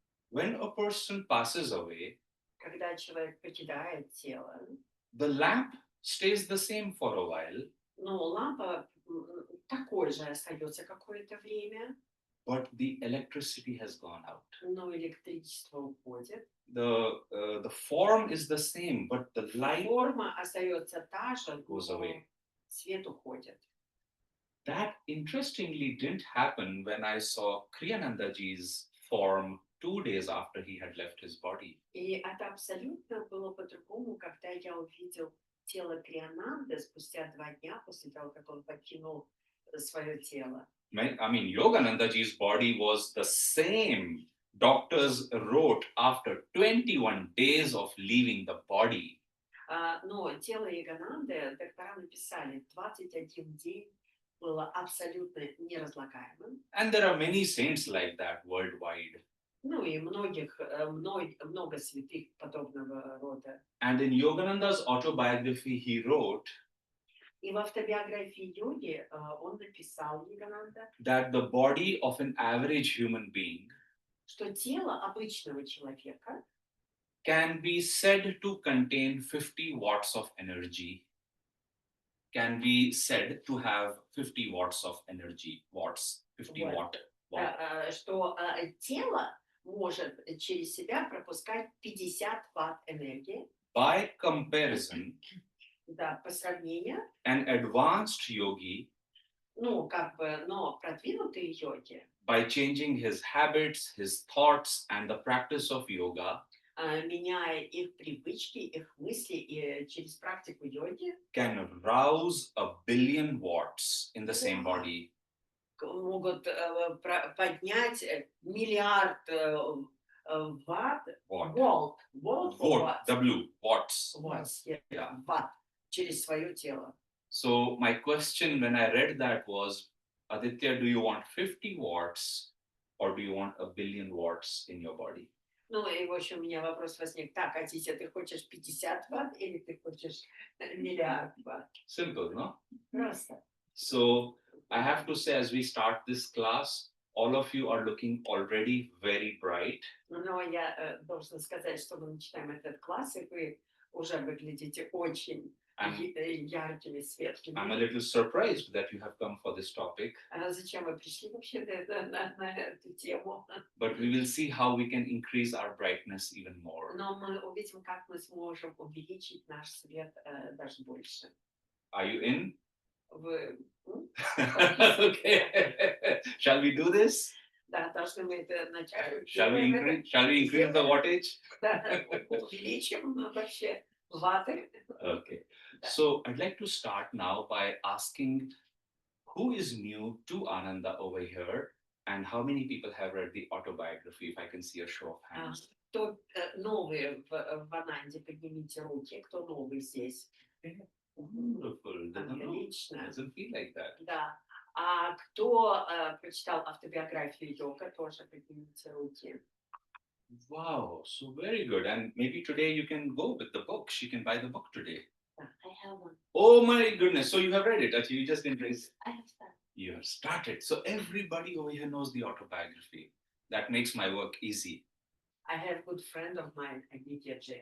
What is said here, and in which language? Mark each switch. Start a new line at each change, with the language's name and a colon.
English: When a person passes away,
Russian: когда человек покидает тело,
English: the lamp stays the same for a while.
Russian: Лампа такой же остается какое-то время.
English: But the electricity has gone out.
Russian: Но электричество уходит.
English: The form is the same, but the light
Russian: форма остается та же,
English: goes away.
Russian: Свет уходит.
English: That interestingly didn't happen when I saw Kriyanandaji's form 2 days after he had left his body.
Russian: И это абсолютно было по-другому, когда я увидел тело Криананды спустя 2 дня после того, как он покинул свое тело.
English: I mean, Yoganandaji's body was the same. Doctors wrote after 21 days of leaving the body.
Russian: Но тело Йогананды доктора написали 21 день было абсолютно неразлагаемым.
English: And there are many saints like that worldwide.
Russian: И много святых подобного рода.
English: And in Yogananda's autobiography, he wrote
Russian: И в автобиографии йоги он написал, Йогананда,
English: that the body of an average human being
Russian: что тело обычного человека
English: can be said to contain 50 watts of energy. Can be said to have 50 watts of energy. Watts, 50 watt.
Russian: Что тело может через себя пропускать 50 ватт энергии.
English: By comparison,
Russian: да, по сравнению,
English: an advanced yogi,
Russian: но продвинутые йоги,
English: by changing his habits, his thoughts, and the practice of yoga,
Russian: меняя их привычки, их мысли и через практику йоги,
English: can rouse 1 billion watts in the same body.
Russian: Могут поднять миллиард ватт, волт,
English: W, watts.
Russian: Ватт через свое тело.
English: So my question when I read that was, Aditya, do you want 50 watts or do you want 1 billion watts in your body?
Russian: И в общем у меня вопрос возник. Так, Адитья, ты хочешь 50 ватт или ты хочешь миллиард ватт?
English: Simple, no?
Russian: Просто.
English: So I have to say, as we start this class, all of you are looking already very bright.
Russian: Но я должна сказать, что мы начинаем этот класс, и вы уже выглядите очень яркими, светлыми.
English: I'm a little surprised that you have come for this topic.
Russian: Зачем вы пришли вообще на эту тему?
English: But we will see how we can increase our brightness even more.
Russian: Но мы увидим, как мы сможем увеличить наш свет даже больше.
English: Are you in?
Russian: Вы...
English: Okay. Shall we do this?
Russian: Да, должны мы это начать.
English: Shall we increase the wattage?
Russian: Да, увеличим вообще ваты.
English: Okay.
Russian: Да.
English: So I'd like to start now by asking who is new to Ananda over here and how many people have read the autobiography, if I can see a show of hands.
Russian: Кто новый в Ананде, поднимите руки, кто новый здесь.
English: Wonderful.
Russian: Отлично.
English: Doesn't feel like that.
Russian: Да. А кто прочитал автобиографию Йога, тоже поднимите руки.
English: Wow, so very good. And maybe today you can go with the book. She can buy the book today. I have one. Oh my goodness. So you have read it. Actually, you just didn't raise. I have started. You have started. So everybody over here knows the autobiography. That makes my work easy. I have a good friend of mine, Aditya.